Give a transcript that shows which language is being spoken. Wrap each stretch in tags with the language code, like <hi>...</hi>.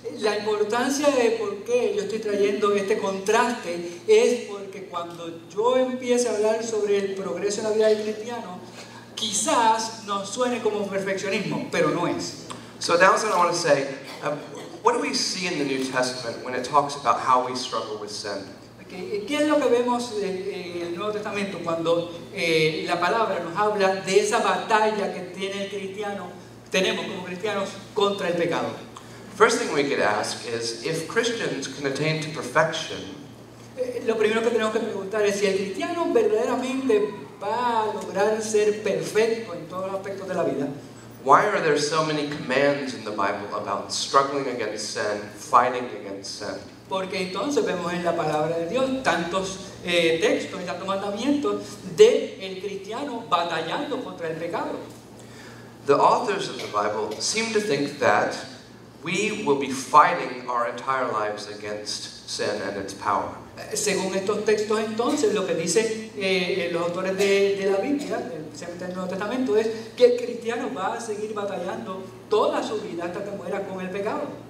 <es>La importancia de por qué yo estoy trayendo este contraste es porque cuando yo empiece a hablar sobre el progreso en la vida del cristiano, quizás nos suene como perfeccionismo, pero no es.</es> <en>So that's what I want to say. What do we see in the New Testament when it talks about how we struggle with sin?</en> <es>¿Qué es lo que vemos en el Nuevo Testamento cuando la palabra nos habla de esa batalla que tiene el cristiano, tenemos como cristianos contra el pecado?</es> <en>First thing we could ask is, if Christians can attain to perfection,</en> <es>Lo primero que tenemos que preguntar es si el cristiano verdaderamente va a lograr ser perfecto en todos los aspectos de la vida.</es> <en>why are there so many commands in the Bible about struggling against sin, fighting against sin?</en> <es>Porque entonces vemos en la palabra de Dios tantos textos y tantos mandamientos de el cristiano batallando contra el pecado.</es> <en>The authors of the Bible seem to think that we will be fighting our entire lives against sin and its power.</en> <es>Según estos textos entonces, lo que dicen los autores de la Biblia, especialmente del Nuevo Testamento, es que el cristiano va a seguir batallando toda su vida hasta que muera con el pecado.</es>